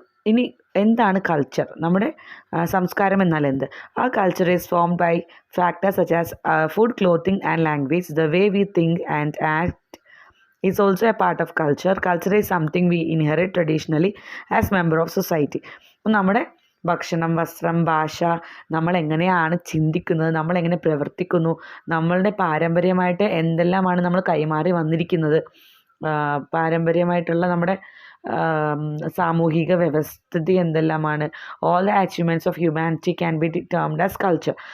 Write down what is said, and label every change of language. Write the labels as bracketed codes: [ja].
[ml] ഇനി എന്താണ് കൾച്ചർ, നമ്മുടെ സംസ്കാരം എന്നാൽ എന്ത്? [en] A culture is formed by factors such as food, clothing and language. The way we think and act is also a part of culture. Culture is something we inherit traditionally as member of society. [ml] നമ്മുടെ ഭക്ഷണം, വസ്ത്രം, ഭാഷ, നമ്മളെങ്ങനെയാണ് ചിന്തിക്കുന്നത്, നമ്മളെങ്ങനെ പ്രവർത്തിക്കുന്നു, നമ്മളുടെ പാരമ്പര്യമായിട്ട് എന്തെല്ലാമാണ് നമ്മൾ കൈമാറി വന്നിരിക്കുന്നത്, പാരമ്പര്യമായിട്ടുള്ള നമ്മുടെ സാമൂഹിക വ്യവസ്ഥിതി എന്തെല്ലാമാണ്, [en] All the achievements of humanity can be termed as culture.